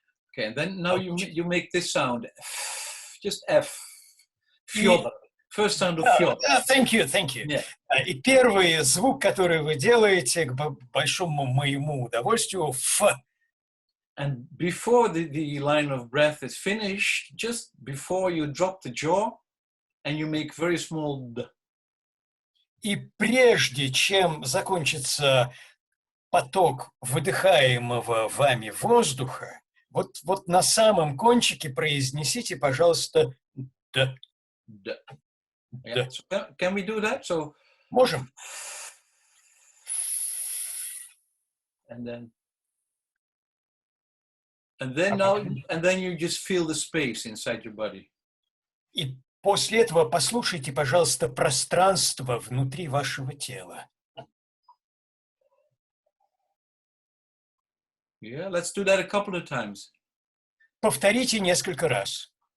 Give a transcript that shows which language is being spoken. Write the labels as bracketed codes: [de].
[en] Okay, and then now you make this sound, just F, Fyodor. First sound of Fyodor. Thank you. Yeah. [ru] И первый звук, который вы делаете, к большому моему удовольствию, Ф. [en] And before the line of breath is finished, just before you drop the jaw, and you make very small D. [ru] И прежде чем закончится поток выдыхаемого вами воздуха, вот на самом кончике произнесите, пожалуйста, Д. [en] D. Yeah. So can we do that? So [ru] можем. [en] And then you just feel the space inside your body. [ru] И после этого послушайте, пожалуйста, пространство внутри вашего тела. [en] Yeah, let's do that a couple of times. [ru] Повторите несколько раз.